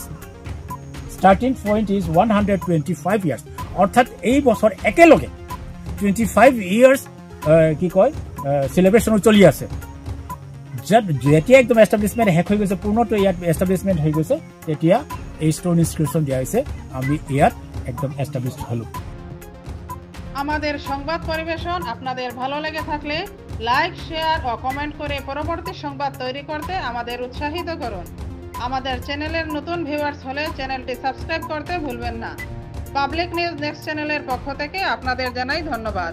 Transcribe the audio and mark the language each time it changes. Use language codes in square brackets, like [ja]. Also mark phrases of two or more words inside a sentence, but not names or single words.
[en] starting point is 125 years, [as] অৰ্থাৎ এই বছৰ একেলগে 25 ইয়াৰ্ছ কি কয় চেলিব্ৰেশ্যনত চলি আছে। যেতিয়া একদম এষ্টাব্লিছমেণ্ট শেষ হৈ গৈছে, পূৰ্ণটো ইয়াত এষ্টাব্লিছমেণ্ট হৈ গৈছে, তেতিয়া এই [en] stone inscription [as] দিয়া হৈছে, আমি ইয়াত একদম এষ্টাব্লিছড হলোঁ। [bn] আমাদের সংবাদ পরিবেশন আপনাদের ভালো লেগে থাকলে লাইক, শেয়ার ও কমেন্ট করে পরবর্তী সংবাদ তৈরি করতে আমাদের উৎসাহিত করুন। আমাদের চ্যানেলের নতুন ভিউয়ার্স হলে চ্যানেলটি সাবস্ক্রাইব করতে ভুলবেন না। পাবলিক নিউজ নেক্সট চ্যানেলের পক্ষ থেকে আপনাদের জানাই ধন্যবাদ।